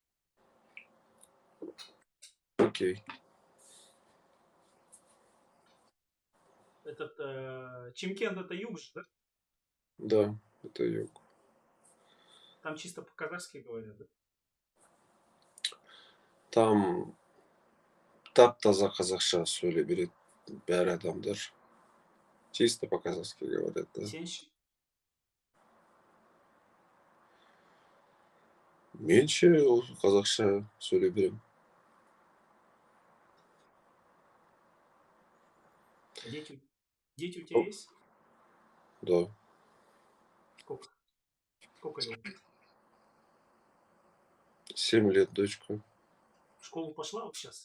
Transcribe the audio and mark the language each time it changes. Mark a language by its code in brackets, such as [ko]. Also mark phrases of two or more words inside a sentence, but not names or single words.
[ru] Окей. Этот Чимкент это юг же, да? Да, это юг. Там чисто по-казахски говорят, да? [kk] Там тап-таза қазақша сөйлей береді бәрі адамдар. [ru] Чисто по-казахски говорят, да. [kk] Сен ше? Мен ше қазақша сөйлей беремін. [ru] А дети у тебя Ну, есть? да. Сколько? Сколько лет? 7 лет дочка. В школу пошла вот сейчас?